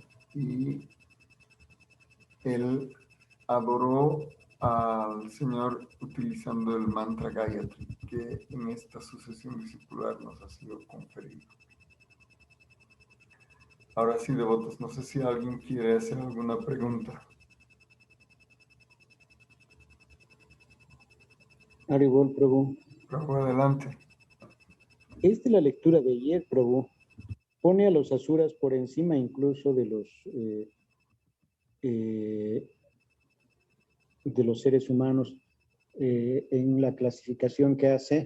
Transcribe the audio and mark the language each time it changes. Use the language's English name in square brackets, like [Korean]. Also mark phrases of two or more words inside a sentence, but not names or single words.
[Spanish] Y él adoró al Señor utilizando el mantra Gayatri, que en esta sucesión discipular nos ha sido conferido. Ahora sí, devotos, no sé si alguien quiere hacer alguna pregunta. Haribol, Prabhu. Prabhu, adelante. Es de la lectura de ayer, Prabhu. Pone a los asuras por encima incluso de los seres humanos en la clasificación que hace.